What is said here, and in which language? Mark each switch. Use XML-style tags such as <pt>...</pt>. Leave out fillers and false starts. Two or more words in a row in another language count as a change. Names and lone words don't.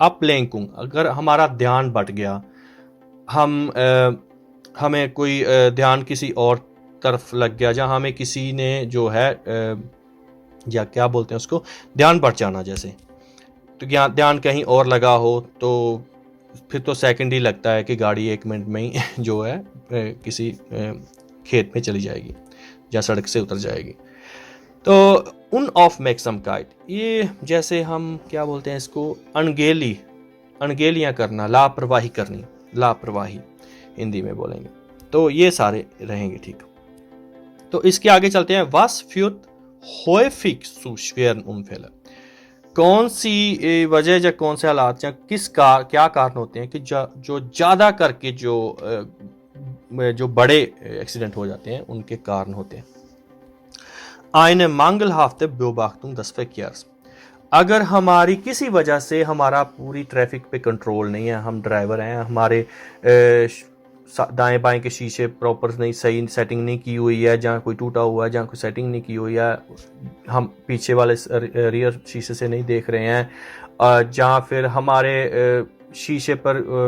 <hi>अपलेंकुंग, अगर हमारा ध्यान भट गया, हमें कोई ध्यान किसी और तरफ लग गया, जहाँ हमें किसी ने जो है या क्या बोलते हैं उसको, ध्यान भट जाना जैसे, तो ध्यान कहीं और लगा हो तो फिर तो सेकंड ही लगता है कि गाड़ी 1 मिनट में ही जो है किसी खेत में चली जाएगी या सड़क से उतर जाएगी। तो उन ऑफ मैक्सम काइट, ये जैसे हम क्या बोलते हैं इसको, अनगेली अनगेलियां करना, लापरवाही करनी, लापरवाही हिंदी में बोलेंगे। तो ये सारे रहेंगे, ठीक। तो इसके आगे चलते हैं।</hi> <de>Was führt häufig zu schweren Unfällen?</de> <hi>कौन सी वजह या कौन से हालात या क्या कारण होते हैं कि जो ज़्यादा करके जो बड़े एक्सीडेंट हो जाते हैं उनके कारण होते हैं।</hi> <de>Eine mangelhafte Beobachtung des Verkehrs।</de> <hi>अगर हमारी किसी वजह से हमारा पूरी ट्रैफिक पे कंट्रोल नहीं है, हम ड्राइवर हैं, हमारे दाएं बाएं के शीशे प्रॉपर नहीं, सही सेटिंग नहीं की हुई है, जहाँ कोई टूटा हुआ है, जहाँ कोई सेटिंग नहीं की हुई है, हम पीछे वाले रियर शीशे से नहीं देख रहे हैं, जहाँ फिर हमारे शीशे पर</hi>